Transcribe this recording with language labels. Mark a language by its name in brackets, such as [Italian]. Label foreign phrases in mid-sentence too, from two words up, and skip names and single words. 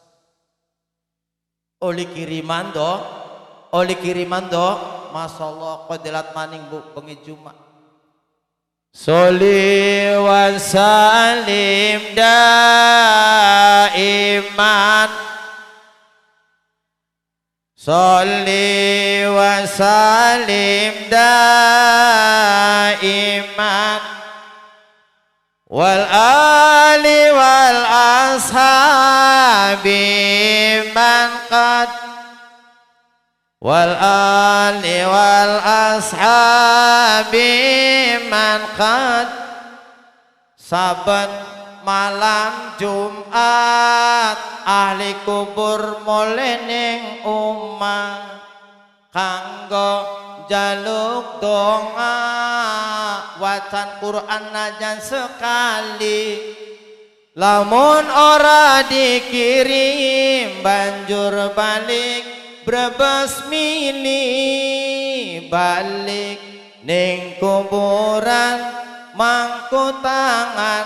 [Javanese] Oli kiriman do, masyaallah qadilat maning bu bengi Jumat. [Arabic] صل وسلم دائما، صل وسلم دائما, والآل والأصحاب من قد، والآل والأصحاب من قد. [Javanese] Saben malam Jumat ahli kubur mule ning omah kanggo jaluk donga, wacan Quran najan sekali, lamun ora dikirim banjur balik brebes mili, balik ning kuburan mangku tangan.